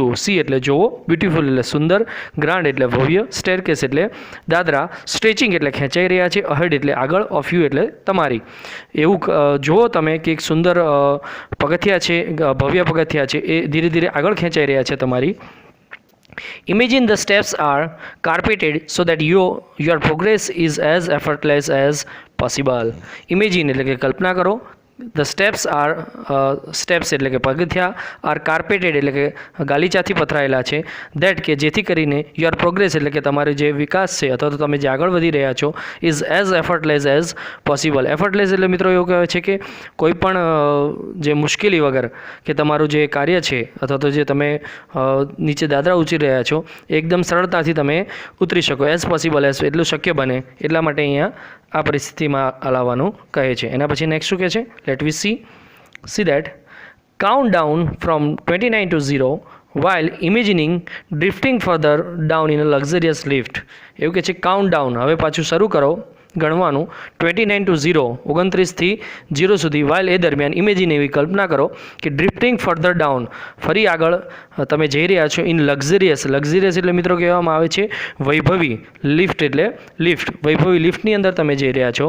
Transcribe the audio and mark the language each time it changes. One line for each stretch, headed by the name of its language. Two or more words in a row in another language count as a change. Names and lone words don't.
Gujarati: સી એટલે જોવો, બ્યુટીફુલ એટલે સુંદર, ગ્રાન્ડ એટલે ભવ્ય, સ્ટેરકેસ એટલે દાદરા, સ્ટ્રેચિંગ એટલે ખેંચાઈ રહ્યા છે, અહેડ એટલે આગળ,
English: of you
Gujarati: એટલે તમારી. એવું જુઓ તમે કે એક સુંદર પગથિયા છે, ભવ્ય પગથિયા છે, એ ધીરે ધીરે આગળ ખેંચાઈ રહ્યા છે તમારી.
English: Imagine the steps are carpeted so that your progress is as effortless as possible.
Gujarati: Imagine એટલે કે કલ્પના કરો,
English: the steps
Gujarati: એટલે કે પગથિયા,
English: are carpeted
Gujarati: એટલે કે ગાલીચાથી પથરાયેલા છે, દેટ કે જેથી કરીને,
English: your progress
Gujarati: એટલે કે તમારો જે વિકાસ છે અથવા તો તમે જે આગળ વધી રહ્યા છો,
English: is as effortless as possible.
Gujarati: એફર્ટલેસ એટલે મિત્રો એવું કહેવાય છે કે કોઈ પણ જે મુશ્કેલી વગર કે તમારું જે કાર્ય છે અથવા તો જે તમે નીચે દાદરા ઉતરી રહ્યા છો એકદમ સરળતાથી તમે ઉતરી શકો,
English: as possible as
Gujarati: એટલું શક્ય બને એટલા માટે અહીંયા આ પરિસ્થિતિમાં લાવવાનું કહે છે. એના પછી નેક્સ્ટ શું કહે છે?
English: let we see that count down ફ્રોમ 29 to 0 while imagining drifting further down in a luxurious lift.
Gujarati: એવું કે છે
English: count down,
Gujarati: હવે પાછું શરૂ કરો ગણવાનું, 29 to 0 29 થી 0 સુધી, while એ દરમિયાન ઇમેજિન એવી કલ્પના કરો કે
English: drifting further down
Gujarati: ફરી આગળ તમે જઈ રહ્યા છો,
English: in luxurious
Gujarati: એટલે મિત્રો કહેવામાં આવે છે વૈભવી, લિફ્ટ એટલે લિફ્ટ, વૈભવી લિફ્ટની અંદર તમે જઈ રહ્યા છો.